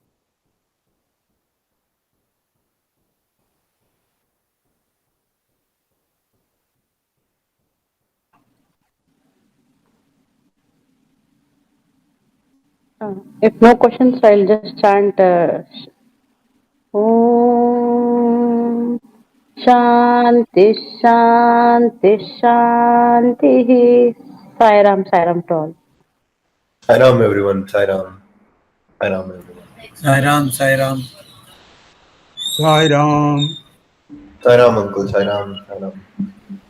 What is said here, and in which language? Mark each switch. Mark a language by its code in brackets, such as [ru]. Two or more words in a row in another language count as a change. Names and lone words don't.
[en] If no questions, I'll just chant [sa] Om Shanti Shanti Shanti. [en] Sai Ram to all. Sairam, everyone. Sairam. Sairam, everyone. Sai Ram, Sai Ram. Sai Ram. Sairam, uncle. Sairam. Sairam.